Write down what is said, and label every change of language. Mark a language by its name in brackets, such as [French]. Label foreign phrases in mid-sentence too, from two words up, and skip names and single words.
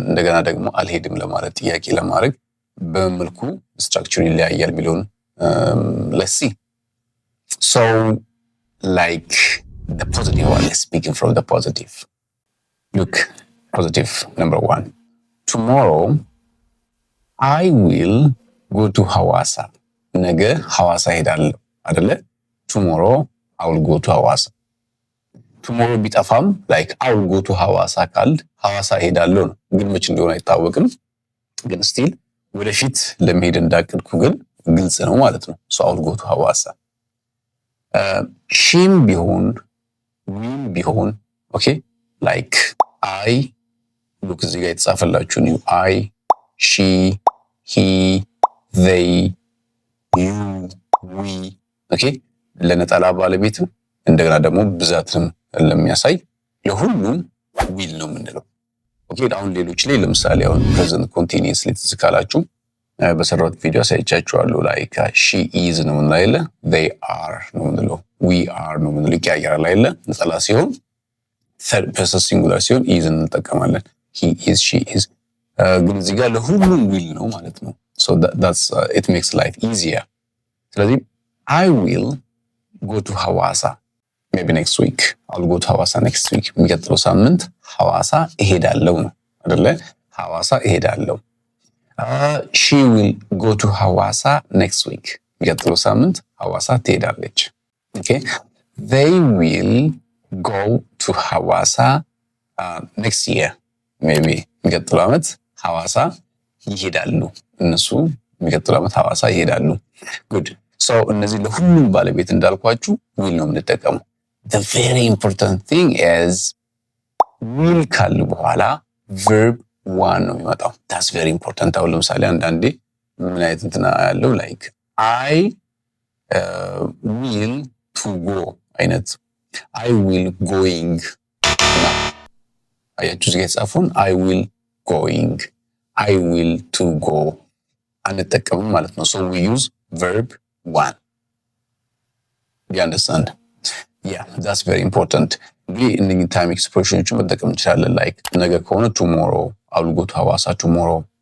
[Amharic] እንደገና ደግሞ አልሄድም ለማለት ጥያቄ ለማድረግ በመልኩ ስትራክቸር ይለያያል የሚለውን [English] let's see. So like the positive one, let's begin from the positive. Look, positive number 1. Tomorrow I will go to Hawassa. [Amharic] ነገ ሐዋሳ ሄዳለሁ አይደለ? [English] Tomorrow I will go to Hawassa. [Amharic] Tomorrow ቢጠፋም [English] like I will go to Hawassa [Amharic] ካል ሐዋሳ ሄዳለሁ ነው። ግን መች እንደሆነ አይታወቅም። ግን still ወደፊት ለመሄድ እንዳቀድኩ ግን ግልጽ ነው ማለት ነው። [English] so I will go to Hawassa. [Amharic] ሺም ቢሆን ዊም ቢሆን [English] okay, like I look [Amharic] እዚህ ጋር የተጻፈላችሁ ነው [English] I, she, he, they, you, we. [Amharic] okay, ለነጠላ ባለቤትም እንደገና ደግሞ ብዛትም ለሚያሳይ ለሁሉም will ነው የምንለው። ኦኬ አሁን ሌሎች ላይ ለምሳሌ አሁን [English] present continuous [Amharic] ላይ ትዝካላችሁ በሰራሁት ቪዲዮ አሳይቻችኋለሁ። [English] like she is [Amharic] ነው የምንለው አይደለ? [English] they are [Amharic] ነው የምንለው፣ [English] we are [Amharic] ነው የምንለው። ይቀያየራል አይደለ? ነጠላ ሲሆን [English] third person singular [Amharic] ሲሆን ኢዝ እንጠቀማለን። [English] he is she is [Amharic] ግን እዚህ ጋር ለሁሉም ዊል ነው ማለት ነው። [English] so that's it makes life easier። [Amharic] ስለዚህ [English] I will go to ሐዋሳ maybe next week I'll go to ሐዋሳ next week [Amharic] የሚቀጥለው ሳምንት ሐዋሳ እሄዳለሁ ነው አይደለ? ሐዋሳ እሄዳለሁ። [English] she will go to ሐዋሳ next week [Amharic] የሚቀጥለው ሳምንት ሐዋሳ ትሄዳለች። [English] okay they will go to ሐዋሳ next year maybe [Amharic] የሚቀጥለው ዓመት ሐዋሳ ይሄዳሉ። እነሱ የሚቀጥለው ዓመት ሐዋሳ ይሄዳሉ። [English] good so [Amharic] እነዚህ ለሁሉም ባለቤት እንዳልኳችሁ will ነው የምንጠቀመው። [English] the very important thing is will [Amharic] ካለ በኋላ [English] verb one [Amharic] ነው የሚመጣው። [English] that's very important። [Amharic] አሁን ለምሳሌ አንዳንዴ ምን አይነት እንትና ያለው [English] like I will to go [Amharic] አይነት [English] I will going [Amharic] አያችሁ እዚህ የተጻፈውን [English] I will going I will to go [Amharic] አንጠቀምም ማለት ነው። [English] so we use verb one you understand yeah that's very important። [Amharic] እንግዲህ እነዚህ ታይም ኤክስፕሬሽኖችን መጠቀም እንችላለን። like ነገ ከሆነ [English] tomorrow I will go to ሐዋሳ tomorrow